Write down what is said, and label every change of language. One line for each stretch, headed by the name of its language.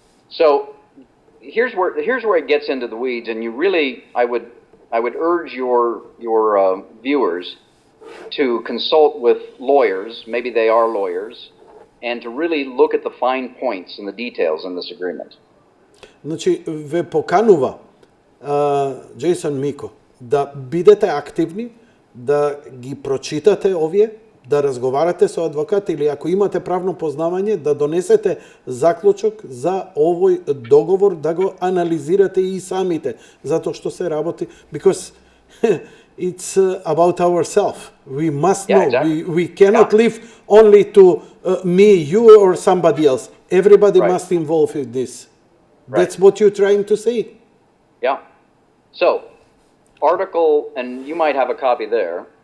English: So here's where it gets into the weeds, and you really, I would urge your viewers to consult with lawyers, maybe they are lawyers, and to really look at the fine points and the details in this agreement.
Macedonian: Значи, ве поканува Джейсон Мико да бидете активни, да ги прочитате овие, да разговарате со адвокат или ако имате правно познавање, да донесете заклучок за овој договор, да го анализирате и самите, затоа што се работи,
English: because it's about ourselves. We must know. Exactly. We cannot live only to me, you, or somebody else. Everybody must involve in this. That's what you're trying to say. Yeah. So, article, and you might have a copy there.